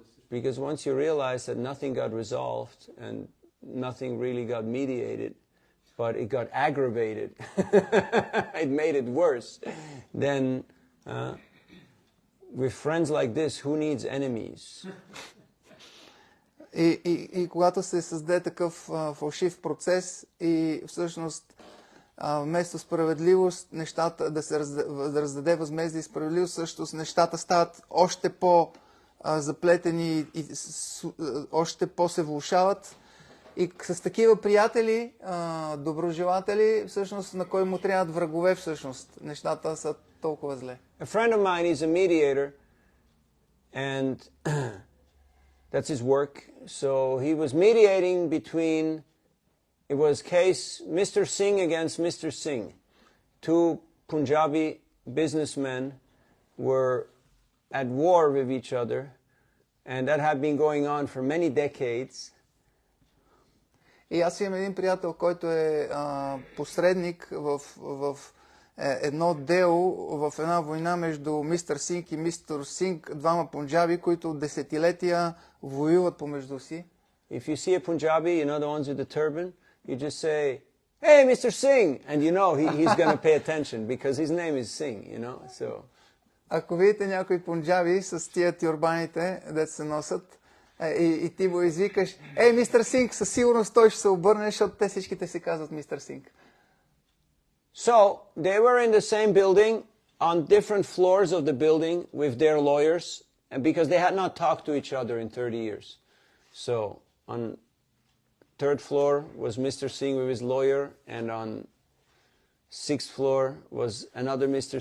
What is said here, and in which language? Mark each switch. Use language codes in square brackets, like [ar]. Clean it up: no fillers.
[en] Because once you realize that nothing got resolved and nothing really got mediated, but it got aggravated, it made it worse, then with friends like this, who needs enemies? [bg] И когато се създаде такъв фалшив процес и всъщност вместо справедливост, нещата да раздаде възмездие и справедливост, всъщност нещата стават още по-заплетени и още по-се влошават. И с такива приятели, доброжелатели, всъщност на кой му трябват врагове, всъщност нещата са толкова зле. [en] A friend of mine is a mediator, and that's his work. So he was mediating between, it was case Mr. Singh against Mr. Singh. Two Punjabi businessmen were at war with each other, And that had been going on for many decades. [bg] И аз имам един приятел, който е посредник в едно дело, в една война между мистер Синг и мистер Синг, двама пунджаби, които десетилетия воюват помежду си. [en] If you see a Punjabi, you know the ones with the turban, you just say, "Hey, Mr. Singh," and you know he's going to pay attention because his name is Singh, you know. So. [bg] Ако видите някои пунджаби с тия тюрбаните, де се носят, и ти го извикаш, "Ей, мистер Синг", със сигурност той ще се обърне, защото те всичките се казват мистер Синг. [en] So they were in the same building, on different floors of the building with their lawyers, and because they had not talked to each other in 30 years. So on third floor was Mr. Singh with his lawyer, and on sixth floor was another Mr.